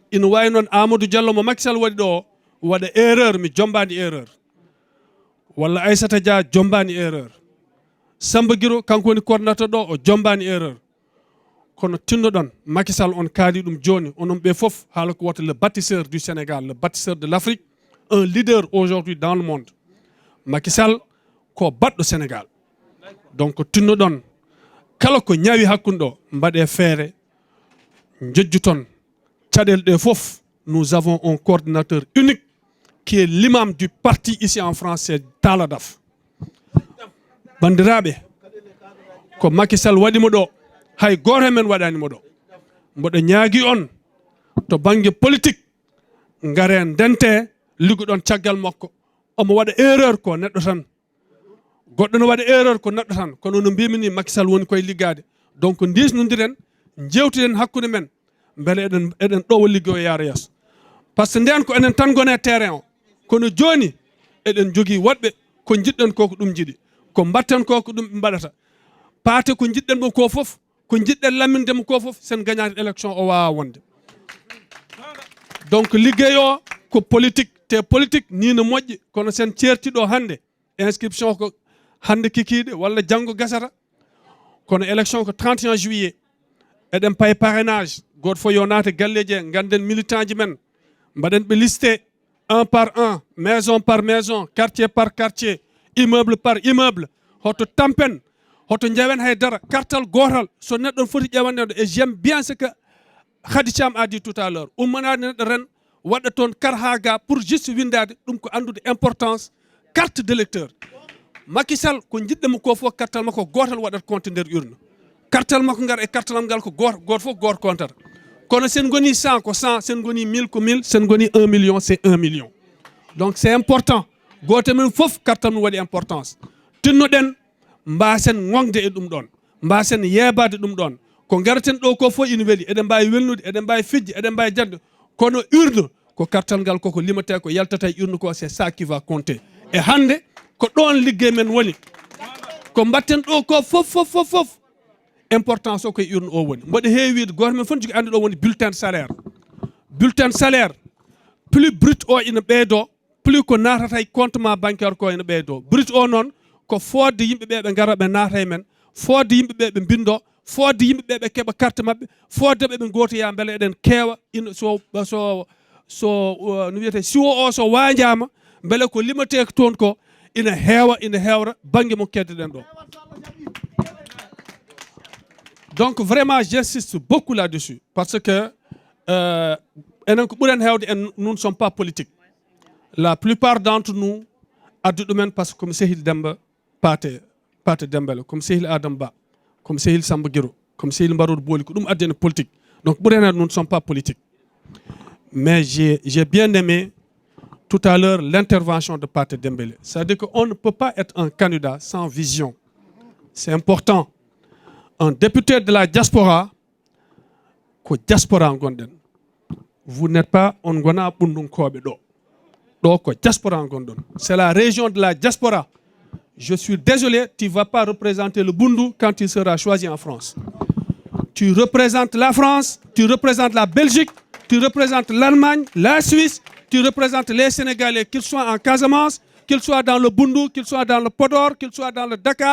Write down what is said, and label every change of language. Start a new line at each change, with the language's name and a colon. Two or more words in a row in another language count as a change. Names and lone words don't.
Fula: Ina wawi noon Amadou Diallo mo Macky Sall waɗi ɗo waɗa erreur, mi jombani erreur. Walla Aissata Dia jombani erreur. Samba Guiro kanko woni coordinateur ɗo o jombani erreur. Kono tinnoɗon Macky Sall on kaali ɗum joni onon ɓe fof haala ko wata
French: le bâtisseur du Sénégal, le bâtisseur de l'Afrique, un leader aujourd'hui dans le monde.
Fula: Macky Sall ko baɗɗo Sénégal. Donc tinnoɗon kala ko ñawi hakkunde ɗo mbaɗe feere jejjuton caɗele ɗe fof.
French: Nous avons un coordinateur unique qui est l'imam du parti ici en France, c'est Talla Daf.
Fula: Bandiraɓe ko Macky Sall waɗimo ɗo hay goto men waɗanimo ɗo. Mboɗo ñaagui on to banggue politique ngare ndente liggoɗon caggal makko omo waɗa erreur ko neɗɗo tan. Goɗɗo no waɗa erreur ko neɗɗo tan kono no mbimi ni Macky Sall woni koye liggade. Donc disnodiren jewtiden hakkude men beele eɗen ɗowo liggo e yaara yeeso.
French: Par ce que
Fula: nden ko enen tan gone terrain o kono joni eɗen jogui woɗɓe ko jiɗɗen ko ɗum jiiɗi ko mbatten ko ɗum ɓe mbaɗata paate ko jiɗɗen ɗo ko fof ko jiɗɗen lammindemo ko fof sen gagnade élection o wawa wonde. Donc liggey o ko politique te politique ni no moƴƴi kono sen certiɗo hande inscription ko hande kikiɗe walla janggo gasata kono élection ko 31 juillet eɗen paye parrainage goto fof yo naate galleji e ganden militant ji men mbaɗen ɓe listé
French: un par un, maison par maison, quartier par quartier, immeuble par immeuble.
Fula: Hoto tampen, hoto njawen haydara, kartal gotal, so neɗɗon foti ƴewande.
French: Et j'aime bien ce que Khady Thiam a dit tout à l'heure.
Fula: Ummanade neɗɗo ren waɗa toon karhaga
French: pour juste
Fula: windade ɗum ko andude importance
French: carte d'électeur.
Fula: Macky Sall ko jiɗɗemo ko fof kartal makko gotal waɗat compte nder urne. Kartal makko ngar e kartalam ngal ko goto fof goto comptata. Kono sen goni 100 ko 100, sen goni 1000 ko 1000, sen goni 1 million
French: c'est 1 million. Donc c'est important.
Fula: Gote men fof kartam no waɗi importance. Tinnoɗen mbasen ngongde e ɗum ɗon. Mbasen yebade ɗum ɗon. Ko garaten ɗo ko fof ina weeli. Eɗen mbawi welnude, eɗen mbawi fijji, eɗen mbawi jadde. Kono urne ko kartal ngal koko limate ko yaltata e urne ko
French: c'est ça qui va compter.
Fula: E hande ko ɗon liggey men woni. Ko mbatten ɗo ko fof. Importance o koye urne o woni. Mboɗo heewi wiide goto men fof jogui andi ɗo woni
French: bulletin de salaire. Bulletin de salaire plus brut
Fula: o ina ɓeydo plus ko natata e compte ma bancaire ko ina ɓeydo. Brut o noon ko fodde yimɓeɓe ɓe gara ɓe naata e men, fodde yimɓeɓe ɓe bindo, fodde yimɓeɓe ɓe keeɓa carte mabɓe, fodde ɓe gotoya beele eɗen keewa ina no wiyete siwo o so wanjama beele ko limate toon ko ina heewra banggue mo keddeɗen ɗo.
French: Donc vraiment j'insiste beaucoup là-dessus parce que nous ne sommes pas politiques. La plupart d'entre nous
Fula: addu ɗumen
French: parce que comme Sehil Demba Paté Dembélé, comme Sehil Adam Ba, comme Sehil Samba Guiro, comme Sehil Mbaroud Boli
Fula: ko ɗum addi en politique.
French: Donc nous ne sommes pas politiques. Mais j'ai bien aimé tout à l'heure l'intervention de Paté Dembélé. C'est-à-dire qu'on ne peut pas être un candidat sans vision. C'est important. Un député de la diaspora,
Fula: ko diaspora gonden.
French: Vous n'êtes pas
Fula: on gona bundun kobe do. Do ko diaspora gondon.
French: C'est la région de la diaspora. Je suis désolé, tu ne vas pas représenter le Bundu quand il sera choisi en France. Tu représentes la France, tu représentes la Belgique, tu représentes l'Allemagne, la Suisse, tu représentes les Sénégalais, qu'ils soient en Casamance, qu'ils soient dans le Bundu, qu'ils soient dans le Podor, qu'ils soient dans le Dakar.